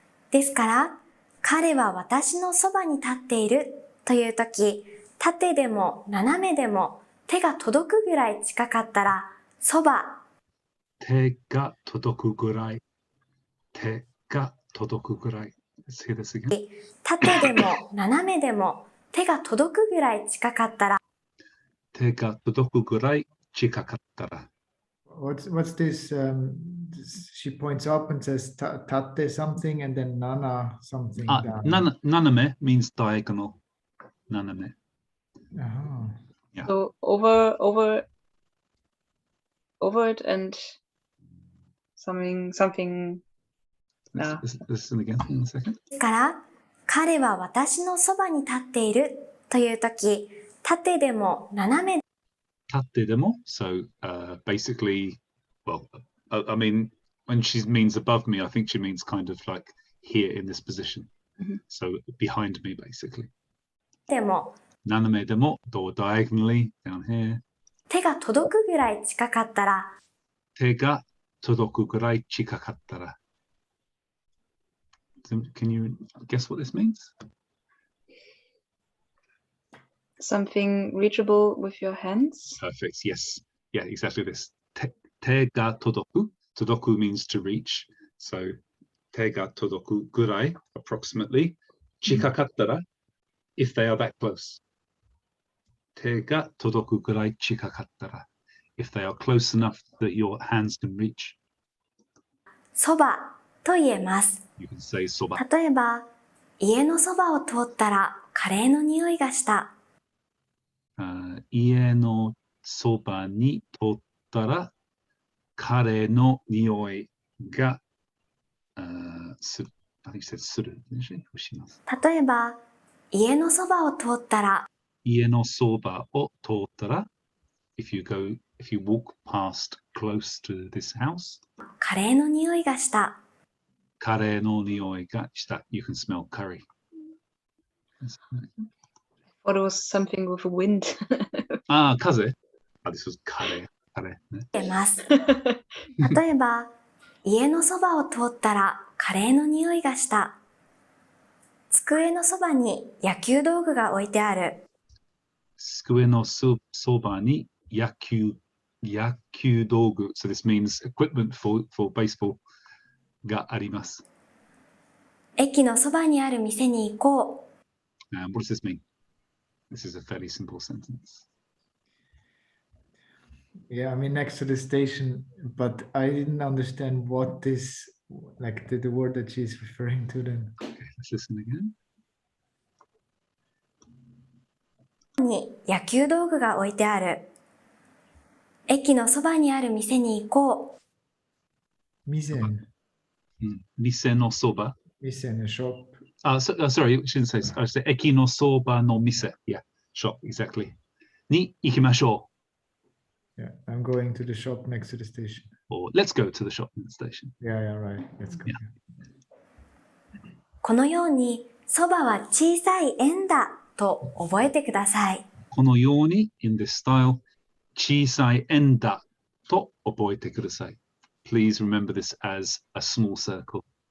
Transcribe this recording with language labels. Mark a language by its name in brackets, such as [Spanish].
[Japanese] ですから、彼は私のそばに立っているというとき、縦でも斜めでも手が届くぐらい近かったら、そば。手が届くぐらい。手が届くぐらい。 [English] Let's hear this again. [Japanese] 縦でも斜めでも手が届くぐらい近かったら。手が届くぐらい近かったら。 [English] What's this? She points up and says tate something and then nana something down. Naname means diagonal. Naname. Oh. Yeah. So over it and something Ah. Listen again in a second. [Japanese] ですから、彼は私のそばに立っているというとき、縦でも斜め Tatte demo. [English] So basically, well, I mean, when she means above me, I think she means kind of like here in this position. So behind me, basically. [Japanese] でも Naname demo, [English] or diagonally down here. [Japanese] 手が届くぐらい近かったら、 Tega todoku gurai chikakattara. [English] Can you guess what this means? Something reachable with your hands. Perfect. Yes. Yeah, exactly this. Tega todoku. Todoku means to reach. So tega todoku gurai, approximately. Chikakattara, if they are that close. [Japanese] Tega todoku gurai chikakattara, [English] if they are close enough that your hands can reach. [Japanese] そばと言えます。 [English] You can say soba. [Japanese] 例えば、家のそばを通ったらカレーの匂いがした。家のそばに通ったらカレーの匂いがする。 [English] I think you said [Japanese] する。します。例えば、家のそばを通ったら、家のそばを通ったら [English] if you walk past close to this house [Japanese] カレーの匂いがした。カレーの匂いがした。 [English] You can smell curry. Or it was something with a wind. [Japanese] 風。 [English] this was カレー。 [Japanese] カレーね。言えます。例えば、家のそばを通ったらカレーの匂いがした。机のそばに野球道具が置いてある。机のそばに野球道具。 [English] So this means equipment for baseball [Japanese] があります。駅のそばにある店に行こう。 [English] What does this mean? This is a fairly simple sentence. Yeah, I mean next to the station, but I didn't understand what this, like the word that she's referring to then. Okay, let's listen again. [Japanese] に野球道具が置いてある。駅のそばにある店に行こう。 Misen. 店のそば。 [English] Misen, a shop. Sorry, I shouldn't say. I should say [Japanese] 駅のそばの店. [English] Yeah, shop, exactly. [Japanese] に行きましょ [English] Yeah, I'm going to the shop next to the station. or let's go to the shop in the station. Yeah, right. Let's go. Yeah. [Japanese] このように、そばは小さい円だと覚えてください。このように [English] in this style [Japanese] 小さい円だと覚えてください. [English] Please remember this as a small circle.